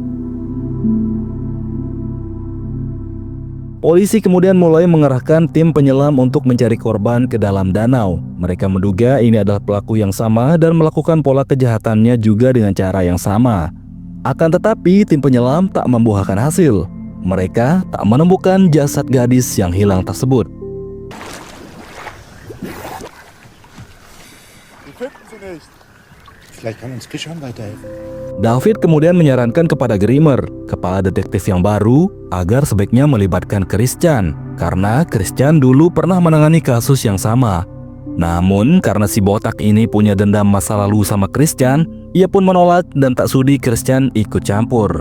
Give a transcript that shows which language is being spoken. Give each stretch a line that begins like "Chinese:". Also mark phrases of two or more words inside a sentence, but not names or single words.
Indonesian: Polisi kemudian mulai mengerahkan tim penyelam untuk mencari korban ke dalam danau. Mereka menduga ini adalah pelaku yang sama dan melakukan pola kejahatannya juga dengan cara yang sama. Akan tetapi tim penyelam tak membuahkan hasil. Mereka tak menemukan jasad gadis yang hilang tersebut.
German: Wir finden sie nicht. Vielleicht kann uns Christian weiterhelfen.
Indonesian: David kemudian menyarankan kepada Grimmer, kepala detektif yang baru, agar sebaiknya melibatkan Christian, karena Christian dulu pernah menangani kasus yang sama. Namun karena si botak ini punya dendam masa lalu sama Christian, ia pun menolak dan tak sudi Christian ikut campur.